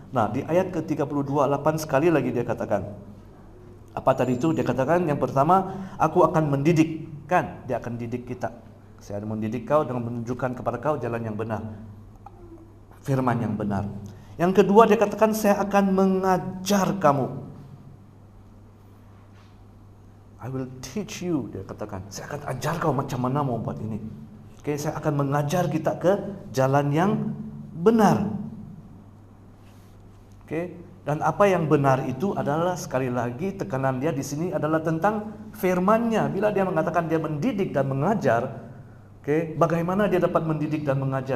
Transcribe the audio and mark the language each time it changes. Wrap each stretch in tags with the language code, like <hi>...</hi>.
<ms>Nah, di ayat ke-32:8 sekali lagi dia katakan. Apa tadi itu? Dia katakan yang pertama, aku akan mendidik. Kan, dia akan didik kita. Saya akan mendidik kau dengan menunjukkan kepada kau jalan yang benar. Firman yang benar. Yang kedua dia katakan, saya akan mengajar kamu.</ms> <en>I will teach you,</en> <ms>dia katakan. Saya akan ajar kau macam mana mau buat ini. Oke, saya akan mengajar kita ke jalan yang benar. Oke, dan apa yang benar itu adalah, sekali lagi tekanan dia di sini adalah tentang firman-Nya. Bila dia mengatakan dia mendidik dan mengajar, oke, bagaimana dia dapat mendidik dan mengajar?</ms>